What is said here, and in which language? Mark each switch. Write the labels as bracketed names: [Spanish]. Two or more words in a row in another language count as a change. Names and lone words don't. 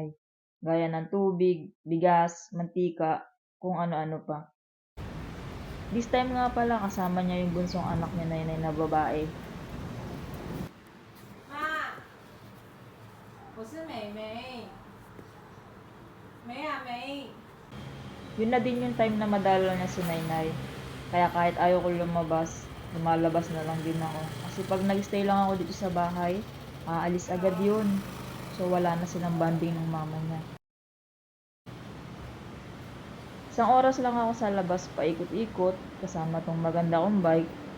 [Filipino] Gaya ng tubig, bigas, mantika, kung ano-ano pa. [English] This time [Filipino] nga pala kasama niya yung bunsong anak ni Nainay na babae. [Chinese] 妈，我是美美，美。 [Filipino] Yun na din yung time na madala niya si Nainay. Kaya kahit ayaw ko lumabas, lumalabas na lang din ako. Kasi pag nag-stay lang ako dito sa bahay, aalis agad yun. So wala na silang bonding ng mama niya. Isang oras lang ako sa labas paikot-ikot kasama tong maganda kong bike.